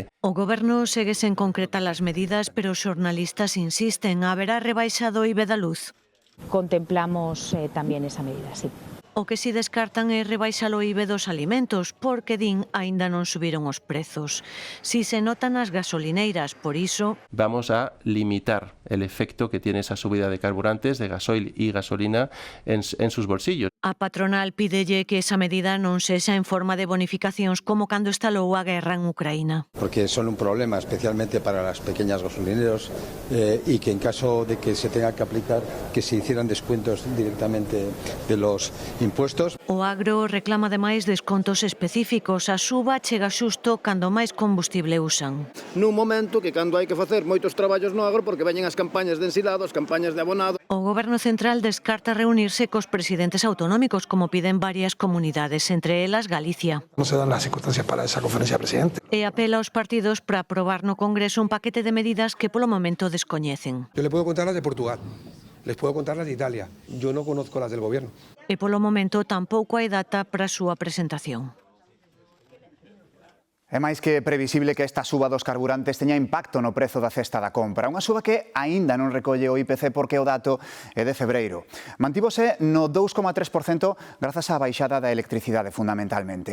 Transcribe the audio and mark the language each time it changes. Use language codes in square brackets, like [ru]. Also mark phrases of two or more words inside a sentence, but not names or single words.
[gl] O Goberno segue sen concretar as medidas, pero os xornalistas insisten, haberá rebaixa do IBE da luz. [es] Contemplamos también esa medida, sí. [gl] O que si descartan é rebaixar o IBE dos alimentos, porque din aínda non subiron os prezos. Si se notan as gasolineiras, por iso [es] vamos a limitar el efecto que tiene esa subida de carburantes, de gasoil y gasolina en sus bolsillos. [gl] A patronal pídelle que esa medida non sexa en forma de bonificacións como cando estalou a guerra en Ucraína. [es] Porque son un problema especialmente para las pequeñas gasolineros y que en caso de que se tenga que aplicar, que se hicieran descuentos directamente de los impuestos. [gl] O agro reclama ademais descontos específicos. A suba chega xusto cando máis combustible usan. Nun momento que cando hai que facer moitos traballos no agro porque veñen as campañas de ensilado, as campañas de abonado. O Goberno Central descarta reunirse cos presidentes autonómicos, como piden varias comunidades, entre elas Galicia. [es] Non se dan las circunstancias para esa conferencia de presidente. [gl] E apela aos partidos para aprobar no Congreso un paquete de medidas que polo momento descoñecen. [es] Yo le puedo contar las de Portugal, les puedo contar las de Italia. Yo no conozco las del Gobierno. [gl] E polo momento tampouco hai data para a súa presentación. É máis que previsible que esta suba dos carburantes teña impacto no prezo da cesta da compra. Unha suba que aínda non recolle o IPC porque o dato é de febreiro. Mantívose no 2,3% grazas á baixada da electricidade fundamentalmente.